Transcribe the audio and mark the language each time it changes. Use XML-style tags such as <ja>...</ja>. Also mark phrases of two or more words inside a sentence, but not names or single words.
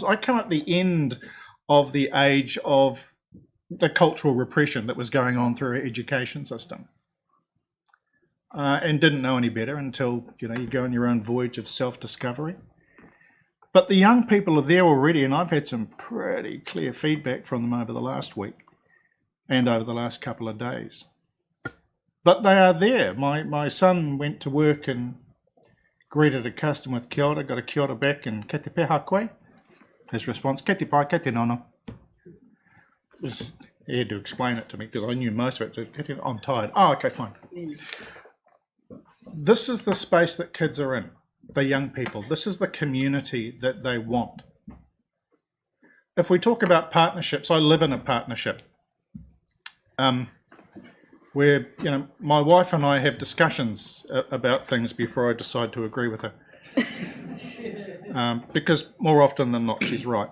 <en>I come at the end of the age of the cultural repression that was going on through our education system, and didn't know any better until you go on your own voyage of self-discovery. But the young people are there already, and I've had some pretty clear feedback from them over the last week and over the last couple of days. But they are there. My son went to work and greeted a customer with</en> <mi>kia ora,</mi> <en>got a</en> <mi>kia ora</mi> <en>back, and</en> <mi>"Kei te pēha koe?"</mi> <en>His response,</en> <mi>"Kei te pai, kei te nono."</mi> <en>He had to explain it to me because I knew most of it. "I'm tired." "Oh, okay, fine." This is the space that kids are in, the young people. This is the community that they want. If we talk about partnerships, I live in a partnership. Where my wife and I have discussions about things before I decide to agree with her, because more often than not she's right.</en>